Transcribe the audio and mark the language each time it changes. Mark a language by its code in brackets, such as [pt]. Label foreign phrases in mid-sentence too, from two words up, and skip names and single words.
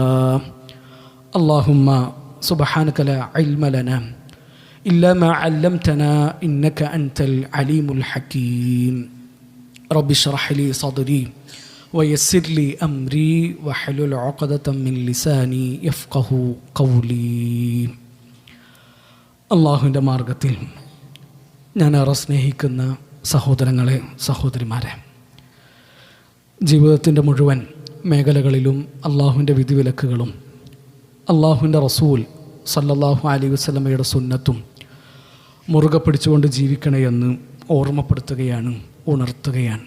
[ar] اللهم سبحانك لا علم لنا إلا ما علمتنا إنك أنت العليم الحكيم. رب اشرح لي صدري ويسر لي أمري واحلل عقدة من لساني يفقه قولي. [ml] അള്ളാഹുവിൻ്റെ മാർഗത്തിൽ ഞാനേറെ സ്നേഹിക്കുന്ന സഹോദരങ്ങളെ, സഹോദരിമാരെ, ജീവിതത്തിൻ്റെ മുഴുവൻ മേഖലകളിലും അള്ളാഹുവിൻ്റെ വിധിവിലക്കുകളും അള്ളാഹുവിൻ്റെ റസൂൽ [ar] صلى الله عليه [ml] വസല്ലമയുടെ സുന്നത്തും മുറുകെ പിടിച്ചുകൊണ്ട് ജീവിക്കണമെന്ന് ഓർമ്മപ്പെടുത്തുകയാണ്, ഉണർത്തുകയാണ്.